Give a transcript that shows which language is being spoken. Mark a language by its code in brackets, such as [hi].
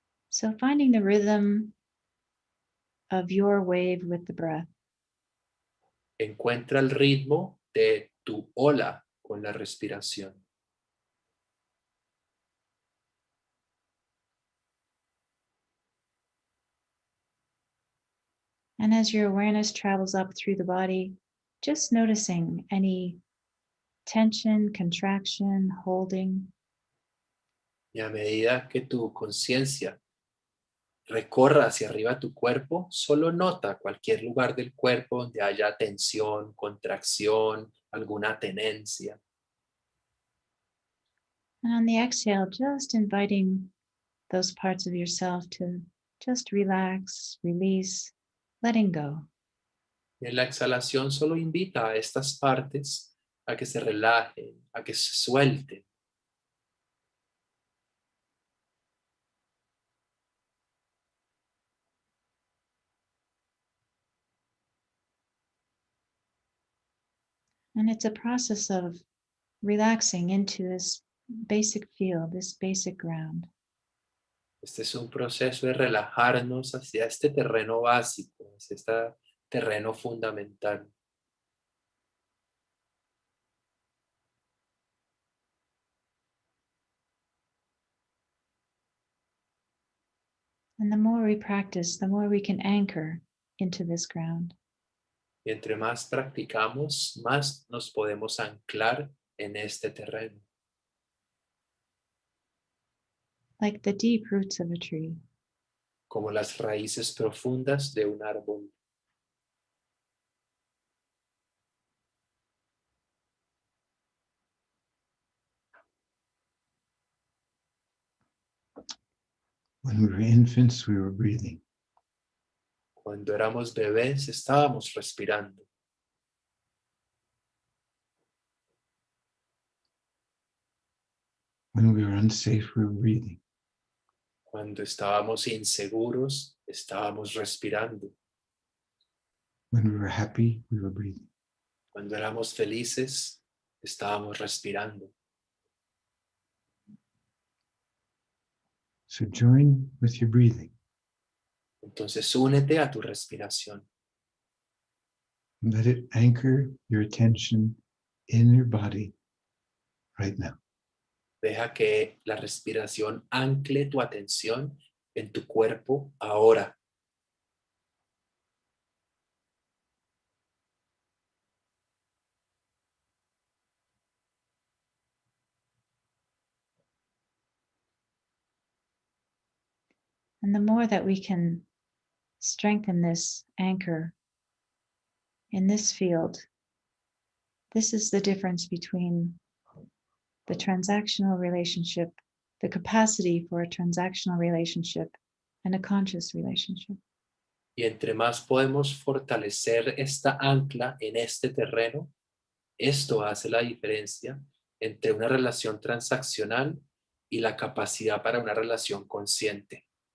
[en] So finding the rhythm of your wave with the breath. [es] Encuentra el ritmo de tu ola con la respiración. [en] And as your awareness travels up through the body, just noticing any tension, contraction, holding. [es] Y a medida que tu conciencia recorra hacia arriba tu cuerpo, solo nota cualquier lugar del cuerpo donde haya tensión, contracción, alguna tenencia. [en] And on the exhale, just inviting those parts of yourself to just relax, release, letting go. [es] Y en la exhalación solo invita a estas partes a que se relajen, a que se suelten. [en] And it's a process of relaxing into this basic field, this basic ground. [es] Este es un proceso de relajarnos hacia este terreno básico, hacia este terreno fundamental. [en] And the more we practice, the more we can anchor into this ground. [es] Y entre más practicamos, más nos podemos anclar en este terreno, [en] Like the deep roots of a tree. [es] como las raíces profundas de un árbol. [en] When we were infants, we were breathing. [es] Cuando éramos bebés, estábamos respirando. [en] When we were unsafe, we were breathing. [es] Cuando estábamos inseguros, estábamos respirando. [en] When we were happy, we were breathing. [es] Cuando éramos felices, estábamos respirando. [en] So join with your breathing. [es] Entonces únete a tu respiración. [en] Let it anchor your attention in your body right now. [es] Deja que la respiración ancle tu atención en tu cuerpo ahora. [en] And the more that we can strengthen this anchor in this field, this is the difference between the transactional relationship, the capacity for a transactional relationship, and a conscious relationship. [es] Y entre más podemos fortalecer esta ancla en este terreno, esto hace la diferencia entre una relación transaccional y la capacidad para una relación consciente.